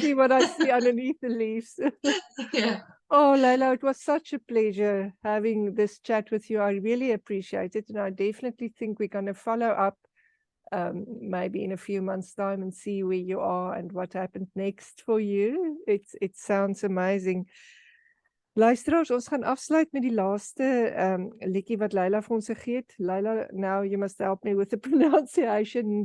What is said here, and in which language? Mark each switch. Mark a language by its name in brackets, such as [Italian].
[English] See what I see underneath the leaves. Yeah. Oh, Layla, it was such a pleasure having this chat with you. I really appreciate it. And I definitely think we're going to follow up maybe in a few months' time and see where you are and what happened next for you. It sounds amazing. [Afrikaans] Luisteraars, ons gaan afsluit met die laaste liedjie wat Layla vir ons gegee het. [English] Layla, now you must help me with the pronunciation.